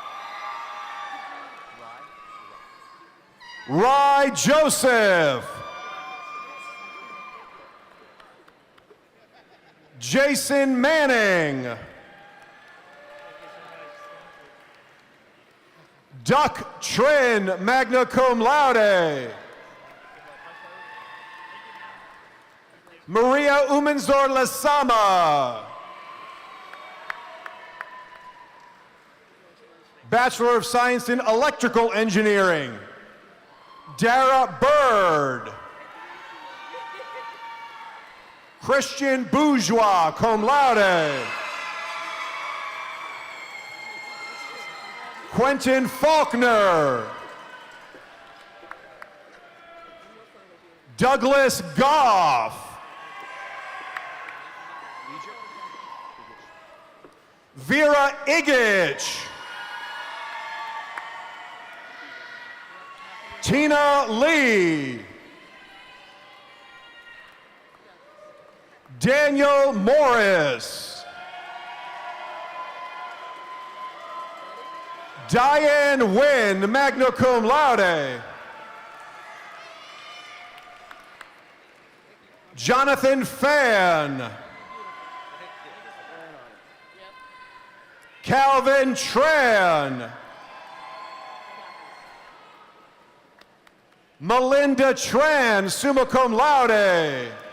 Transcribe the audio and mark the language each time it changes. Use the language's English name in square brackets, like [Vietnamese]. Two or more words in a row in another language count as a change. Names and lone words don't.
[English] Rye Joseph. Jason Manning. Duck Trin, [Latin] magna cum laude. [English] Maria Umanzor Lasama. Bachelor of Science in Electrical Engineering, Dara Bird. Christian Bourgeois, [Latin] cum laude. [English] Quentin Faulkner. Douglas Goff. Vera Igich. Tina Lee. Daniel Morris. Diane Wynn, [Latin] magna cum laude. [English] Jonathan Fan. Calvin Tran. Melinda Tran, [Latin] summa cum laude.